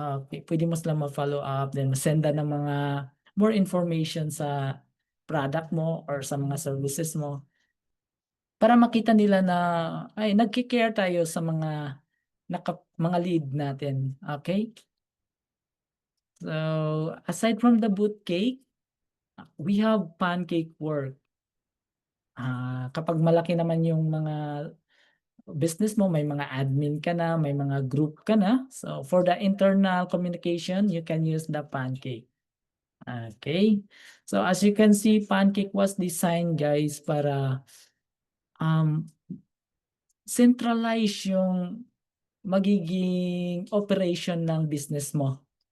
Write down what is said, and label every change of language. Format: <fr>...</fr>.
<tl>Pwede mo sila ma-follow up, then senda ng mga more information sa product mo or sa mga services mo para makita nila na ay nagki-care tayo sa mga mga lead natin.</tl> <en>Okay? So, aside from the boot cake, we have pancake work.</en> <tl>Kapag malaki naman yung mga business mo, may mga admin ka na, may mga group ka na.</tl> <en>So, for the internal communication, you can use the pancake. Okay. So, as you can see, pancake was designed, guys,</en> <tl>para centralize yung magiging operation ng business mo.</tl>